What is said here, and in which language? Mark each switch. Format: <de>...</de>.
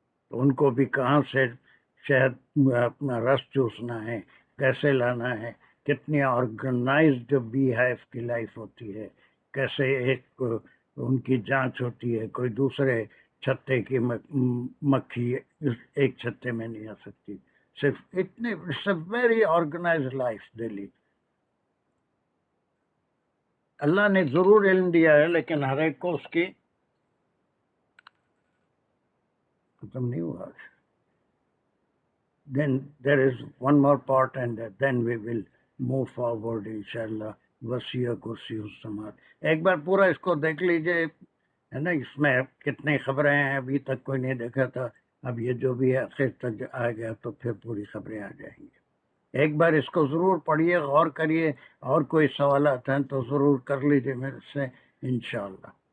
<ur>تو ان کو بھی کہاں سے شہد اپنا رس چوسنا ہے، کیسے لانا ہے، کتنی آرگنائزڈ بی ہائیو کی لائف ہوتی ہے، کیسے ایک ان کی جانچ ہوتی ہے، کوئی دوسرے چھتے کی مکھی ایک چھتے میں نہیں آ سکتی، صرف اتنے،</ur> <en>it's a very organised life they lead,</en> <ur>اللہ نے ضرور علم دیا ہے لیکن ہر ایک کو اس کی ختم نہیں ہوا.</ur> <en>Then there is one more part and then we will move forward inshallah.</en> <ar>وسیع کرسی السماوات.</ar> <ur>ایک بار پورا اس کو دیکھ لیجئے ہے نا. اس میں کتنی خبریں ہیں ابھی تک کوئی نہیں دیکھا تھا. اب یہ جو بھی ہے آخر تک آ گیا تو پھر پوری خبریں آ جائیں گی. ایک بار اس کو ضرور پڑھیے, غور کریے, اور کوئی سوالات ہیں تو ضرور کر لیجیے میرے سے انشاءاللہ.</ur>